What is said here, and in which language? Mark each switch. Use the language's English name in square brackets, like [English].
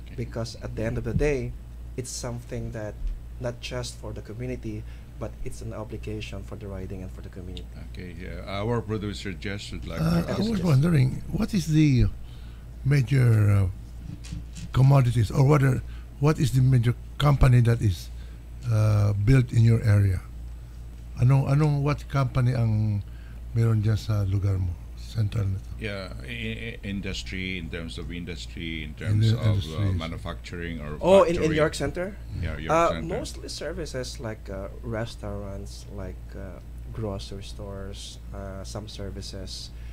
[English] Because at the end of the day, it's something that not just for the community, but it's an obligation for the riding and for the community. Okay, yeah. Our producer Jess would like I to was wondering, what is the major commodities, or what is the major company that is built in your area? What company [Filipino] ang meron dyan sa lugar mo? Central nito? [English] Yeah, industry, in terms of manufacturing or in York Center? Yeah, York Center. Mostly services like restaurants, like grocery stores, some services.